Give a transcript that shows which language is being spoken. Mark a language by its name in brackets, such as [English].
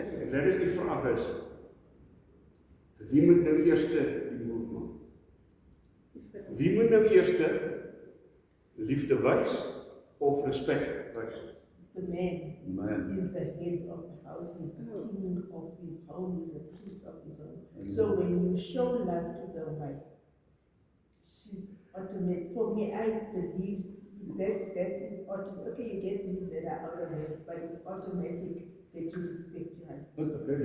[Afrikaans] Dit is die vraag is, wie moet nou eerste die move maak? Wie moet nou eerste liefde wys of respek wys? [English] the man Man. is the head of the house, he's the king of his home, he's a priest of his home. So when you show love to the wife, she's automatic. For me, I believe that is automatic. Okay, you get things that are out of it, but it's automatic that you respect your husband.